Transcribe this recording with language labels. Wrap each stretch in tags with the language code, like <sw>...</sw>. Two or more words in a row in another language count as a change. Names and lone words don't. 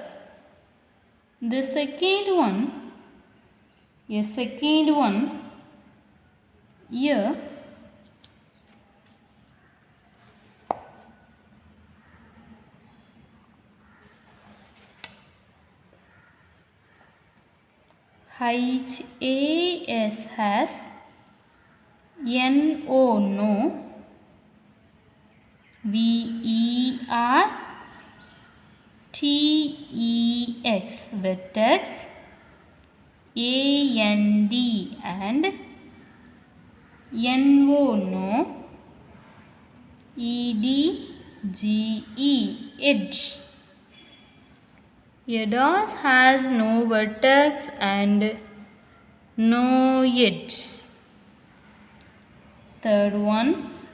<en>The second one, here. H-A-S has. N-O, no. V-E-R-T-E-X, vertex. A-N-D and N-O, no. E-D-G-E, edge. A dot has no vertex and no edge. Third one.</en>